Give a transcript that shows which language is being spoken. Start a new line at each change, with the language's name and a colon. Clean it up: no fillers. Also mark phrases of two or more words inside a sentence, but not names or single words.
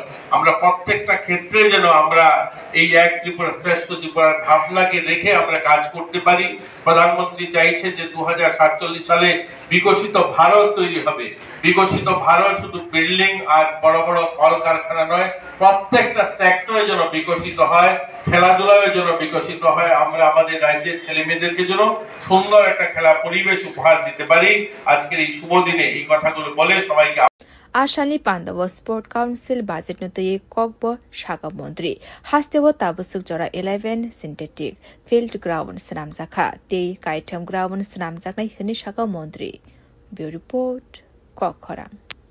Bangla: আমরা প্রত্যেকটা ক্ষেত্রে যেন আমরা এই এক ত্রিপুরা শ্রেষ্ঠ ত্রিপুরার ভাবনাকে রেখে আমরা কাজ করতে পারি প্রধানমন্ত্রী চাইছেন যে 2047 সালে বিকশিত ভারত তৈরি হবে বিকশিত ভারত শুধু বিল্ডিং আর বড় বড় কলকারখানা নয় প্রত্যেকটা সেক্টরে যেন বিকশিত হয় খেলাধুলায় যেন বিকশিত হয় আমরা আমাদের রাজ্যের ছেলেমেয়েদেরকে যেন সুন্দর একটা খেলা পরিবেশ উপহার দিতে পারি আজকের এই শুভ দিনে এই কথাগুলো বলে সবাইকে
Kok Borok: Ashani Pandawa
English: Sport Council Budget
Kok Borok: Nutuye Kokbo Shaka Mondri Hastewo Tabusuk Jora 11
English: Synthetic Field Ground
Kok Borok: Snamzaka Tei Kaitam Ground Snamzakna Hini Shaka Mondri
English: Bureau Report
Kok Borok: Kokkorang